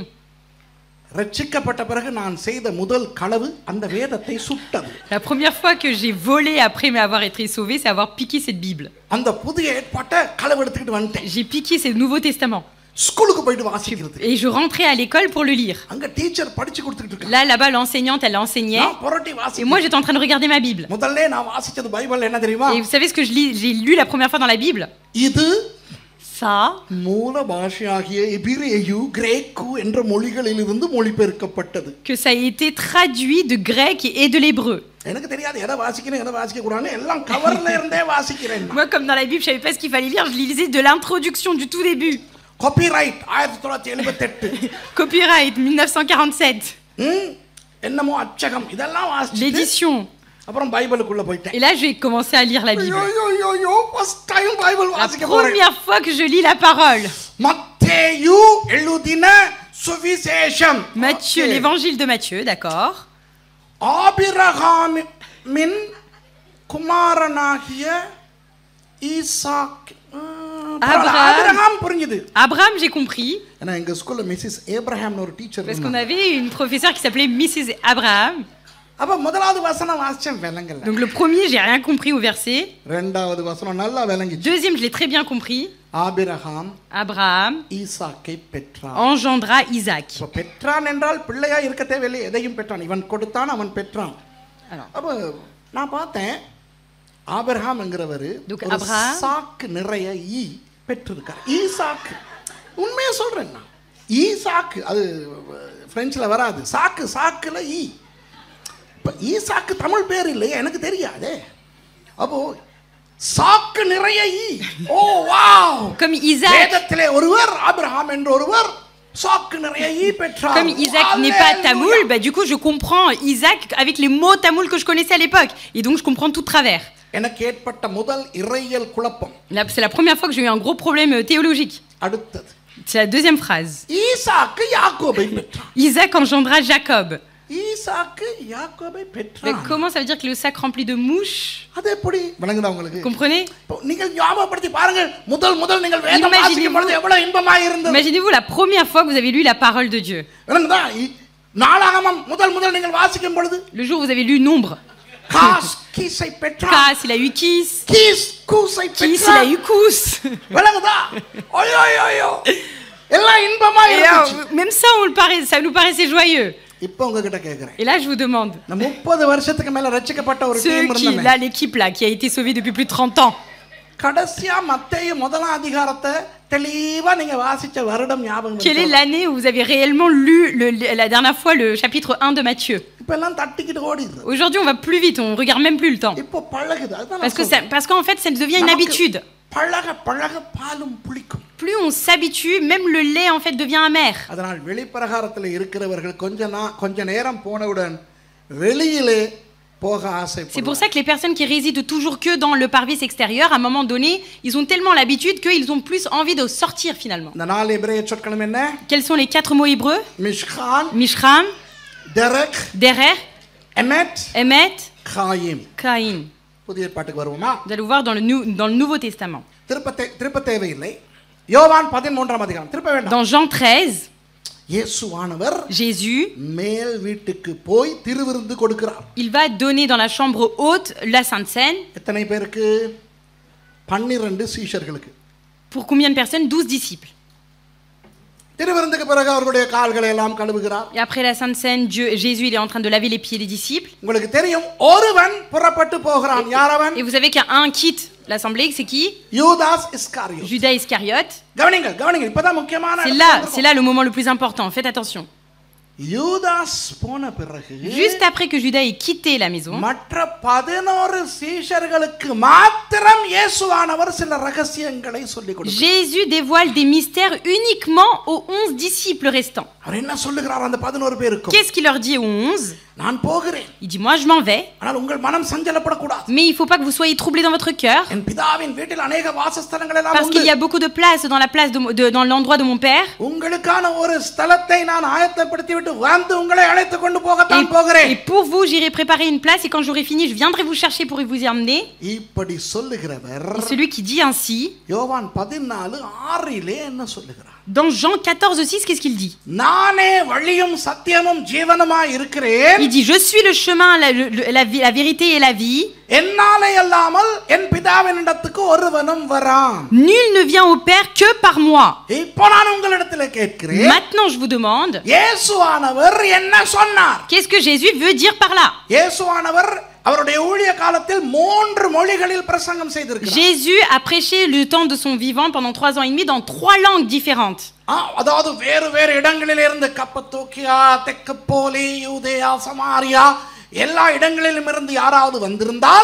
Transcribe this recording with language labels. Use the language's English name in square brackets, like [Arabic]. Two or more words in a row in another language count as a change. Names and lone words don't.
[Tamil] ரட்சிக்கப்பட்ட பிறகு நான் செய்த முதல் களவு அந்த வேதத்தை சுட்டது. [French] La première fois que j'ai volé après avoir été sauvé, c'est avoir piqué cette Bible. [Tamil] அந்த புதிய ஏற்பாட்டை களவு எடுத்துக்கிட்டு வந்துட்டேன். [French] J'ai piqué ce Nouveau Testament. [Tamil] ஸ்கூலுக்கு போயிட்டு வாசிக்கிறது. [French] Et je rentrais à l'école pour le lire. [Tamil] அங்க டீச்சர் படிச்சு கொடுத்துட்டு இருக்காங்க. [French] Là-bas, l'enseignante, elle enseignait. [Tamil] நான் புரட்டி [French] Et [Tamil] வாசிக்கிறேன். [French] moi, j'étais en train de regarder ma Bible. [Tamil] முதல்ல நான் வாசிச்சது பைபிள் என்ன தெரியுமா? [French] Et vous savez ce que j'ai lu la première fois dans la Bible? [Tamil] இது [French] Ça, [Tamil] மூல பாஷையாகிய எபிரேயு கிரேக்கு என்ற மொழிகளிலிருந்து மொழிபெயர்க்கப்பட்டது. [French] que ça a été traduit de grec et de l'hébreu. [Tamil] எனக்கு தெரியாது எதை வாசிக்கணும் எதை வாசிக்க கூடாதுன்னு எல்லாம் கவர்ல இருந்தே வாசிக்கிறேன். [French] Moi, comme dans la Bible, je savais pas ce qu'il fallait lire, je lisais de l'introduction du tout début. [Tamil] காப்பிரைட் 1978. [French] Copyright 1947. [Tamil] என்னமோ அச்சகம் இதெல்லாம் வாசிச்சு [French] L'édition. [Tamil] அப்புறம் பைபிளுக்குள்ள போயிட்டேன். [French] Et là, j'ai commencé à lire la Bible. [Tamil] ஐயோ [English] first time [Tamil] பைபிள் [French] La [Tamil] வாசிக்க போறேன். [French] première fois que je lis la parole. [Tamil] மத்தேயு எழுதின சுவிசேஷம். [French] Matthieu, l'évangile de Matthieu, d'accord. [Tamil] ஆபிரகாமின் குமாரனாகிய ஈசாக். ஆபிரகாம் புரிஞ்சுது. [French] Abraham, j'ai compris. [Tamil] ஏன்னா எங்க ஸ்கூல்ல மிஸ்ஸஸ் ஏப்ரஹாம்னு ஒரு டீச்சர் [French] Parce qu'on [Tamil] இருந்தாங்க. [French] avait une professeure qui s'appelait Mrs. Abraham. [Tamil] அப்ப முதலாவது வசனம் வாசிச்சேன் விளங்கல. [French] Donc le premier, j'ai rien compris au verset. [Tamil] இரண்டாவது வசனம் நல்லா விளங்கிச்சு. [French] Deuxième, je l'ai très bien compris. [Tamil] ஆபிரகாம் [French] Abraham [Tamil] ஈசாக்கை பெற்றான். [French] engendra Isaac. [Tamil] இப்ப பெற்றான் என்றால் பிள்ளையா இருக்க தேவையில்லை, எதையும் பெற்றான். இவன் கொடுத்தான், அவன் பெற்றான். [French] Alors, [Tamil] அப்ப நான் பார்த்தேன் ஆபிரகாம் என்கிறவர் [French] Donc, [Tamil] ஒரு [French] Abraham. [Tamil] சாக்கு நிறைய ஈ பெற்றிருக்கார். ஈசாக்கு உண்மையா சொல்றேன் நான். ஈசாக்கு அது பிரெஞ்சில் வராது. சாக்கு சாக்குல ஈ. இப்ப ஈசாக்கு தமிழ் பேர் இல்லையே, எனக்கு தெரியாதே. அப்போ சாக்கு நிறைய ஈ. ஓ வாவ். [French] Comme Isaac, [Tamil] வேதத்திலே ஒருவர் ஆபிரகாம் என்ற ஒருவர் சாக்கு நிறைய ஈ பெற்றார். [French] comme Isaac n'est pas tamoul, bah, du coup je comprends Isaac avec les mots tamoul que je connaissais à l'époque. Et donc je comprends tout de travers. [Tamil] எனக்கு ஏற்பட்ட முதல் இறையியல் குழப்பம். [French] C'est la première fois que j'ai eu un gros problème théologique. [Tamil] அடுத்தது [French] C'est la deuxième phrase. [Tamil] ஈசாக்கு யாக்கோபை பெற்றான். [French] Isaac engendra Jacob. [Tamil] ஈசாக்கு யாக்கோபை [French] Mais [Tamil] பெற்றான். [French] comment ça veut dire que le sac rempli de mouches? [Tamil] அது எப்படி விளங்குதா உங்களுக்கு? [French] Comprenez? [Tamil] இப்போ நீங்கள் ஞாபகப்படுத்தி பாருங்க, முதல் நீங்கள் வேதம் வாசிக்கும் பொழுது எவ்வளவு இன்பமாய் இருந்தது. [French] Imaginez-vous la première fois que vous avez lu la parole de Dieu. [Tamil] விளங்குதா? நாளாகமம் முதல் நீங்கள் வாசிக்கும் பொழுது [French] Le jour où vous avez lu Nombre. [Tamil] காஸ் கீஸை பெற்றான். [French] Kas, il a eu Kis. [Tamil] கீஸ் கூஸை [French] Kis, il a [Tamil] பெற்றான். [French] eu Kous. [Tamil] விளங்குதா? ஐயோ ஐயோ ஐயோ எல்லாம் இன்பமாய் [French] Et [Tamil] இருந்துச்சு. [French] même ça, ça nous paraissait joyeux. [Tamil] இப்போ உங்ககிட்ட கேக்குறேன். [French] Et là, je vous demande, [Tamil] இந்த 30 வருஷத்துக்கு மேல ரட்சிக்கப்பட்ட ஒரு [French] ceux [Tamil] டீம் [French] qui, [Tamil] இருந்தாங்க. [French] là, l'équipe là, qui a été sauvée depuis plus de 30 ans, [Tamil] கடைசியா மத்தேயு முதலாம் அதிகாரத்தை தெளிவா நீங்க வாசிச்ச வருடம் ஞாபகம் [French] quelle est [Tamil] இருக்கா? [French] l'année où vous avez réellement lu la dernière fois le chapitre 1 de Matthieu? [Tamil] இப்ப எல்லாம் தட்டிக்கிட்டு ஓடிடுது. [French] Aujourd'hui, on va plus vite, on regarde même plus le temps. [Tamil] இப்போ பழகுது. அதுதான் நான் சொல்றேன். [French] Parce qu'en fait, ça devient une habitude. [Tamil] பழக பாலும் புளிக்கும். [French] Plus on s'habitue, même le lait en fait devient amer. [Tamil] அதனால் வெளிப்பிரகாரத்தில் இருக்கிறவர்கள் கொஞ்ச நேரம் போனவுடன் வெளியிலே போக [French] C'est pour [Tamil] ஆசைப்படுவாங்க. [French] ça que les personnes qui résident toujours que dans le parvis extérieur, à un moment donné, ils ont tellement l'habitude qu'ils ont plus envie de sortir finalement. [Tamil] இந்த 4 எபிரேய சொற்களும் என்ன? [French] Quels sont les 4 mots hébreux? [Tamil] மிஷ்கான், [French] Mishram, [Tamil] டெரக், [French] Derer, [Tamil] எமெட், [French] Emet, [Tamil] காயிம். [French] Caïn. [Tamil] புதிய ஏற்பாட்டுக்கு வருவோமா? [French] Vous allez voir dans le Nouveau Testament. [Tamil] திருப்ப தேவையில்லை. யோவான் 13ஆம் அதிகாரம் திருப்ப வேண்டாம். [French] Dans Jean 13, [Tamil] இயேசுவானவர் [French] Jésus, [Tamil] மேல் வீட்டுக்கு போய் திருவிருந்து கொடுக்கிறார். [French] il va donner dans la chambre haute la Sainte Seine. [Tamil] எத்தனை பேருக்கு? 12 சீஷர்களுக்கு. [French] Pour combien de personnes? 12 disciples. [Tamil] திருவிருந்துக்கு பிறகு அவர்களுடைய கால்களை எல்லாம் கழுவுகிறார். [French] Et après la Sainte Seine, Jésus il est en train de laver les pieds des disciples. [Tamil] உங்களுக்கு தெரியும், ஒருவன் புறப்பட்டு போகிறான். யார் அவன்? [French] Et vous savez qu'il y a un quitte l'assemblée, c'est qui? [Tamil] யூதாஸ் இஸ்காரியோத். [French] Judas Iscariote. [Tamil] கவனிங்க இப்பதான் முக்கியமான [French] C'est là le moment le plus important. Faites attention. [Tamil] யூதாஸ் போன பிறகு [French] Juste après que Judas ait quitté la maison, [Tamil] மற்ற 11 சீஷர்களுக்கு மாத்திரம் இயேசுவானவர் சில ரகசியங்களை சொல்லிக் கொடுத்தார். [French] Jésus dévoile des mystères uniquement aux 11 disciples restants. [Tamil] அவர் என்ன சொல்லுகிறார் அந்த 11 பேருக்கு? [French] Qu'est-ce qu'il leur dit aux 11? [Tamil] நான் போகிறேன். [French] Il dit, moi je m'en vais, [Tamil] ஆனால் உங்கள் மனம் சஞ்சலப்படக்கூடாது. [French] mais il ne faut pas que vous soyez troublés dans votre cœur, [Tamil] என் பிதாவின் வீட்டில் अनेक வாசஸ்தலங்கள் எல்லாம் [French] parce qu'il y [Tamil] உண்டு. [French] a beaucoup de place dans la place dans l'endroit de mon père. [Tamil] உங்களுக்கான ஒரு ஸ்தலத்தை நான் ஆயத்தப்படுத்தி விட்டு வந்து உங்களை அழைத்து கொண்டு போகத்தான் [French] Et [Tamil] போகிறேன். [French] pour vous, j'irai préparer une place et quand j'aurai fini, je viendrai vous chercher pour vous y emmener. [Tamil] இப்படி சொல்லுகிறவர் [French] Et celui qui dit ainsi, [Tamil] யோவான் 14:6 என்ன சொல்லுகிறார்? [French] dans Jean 14:6, qu'est-ce qu'il dit? [Tamil] நானே வழியும் சத்தியமும் ஜீவனுமாய் இருக்கிறேன். [French] Il dit, je suis le chemin, la vérité et la vie. [Tamil] என்னாலே அல்லாமல் என் பிதாவினிடத்துக்கு ஒருவனும் வரான். [French] Nul ne vient au Père que par moi. [Tamil] இப்போ நான் உங்களிடத்தில் கேட்கிறேன், [French] Maintenant, je vous demande, [Tamil] இயேசுவானவர் என்ன சொன்னார்? [French] qu'est-ce que Jésus veut dire par là? [Tamil] இயேசுவானவர் அவருடைய ஊழிய காலத்தில் 3 மொழிகளில் பிரசங்கம் செய்திருக்கிறார். [French] Jésus a prêché le temps de son vivant pendant 3 ans et demi dans 3 langues différentes. [Tamil] அதாவது வேறு வேறு இடங்களில் இருந்து கப்பத்தோக்கியா, தெக்கப்போலி, யூதேயா, சமாரியா எல்லா இடங்களிலும் இருந்து யாராவது வந்திருந்தால்,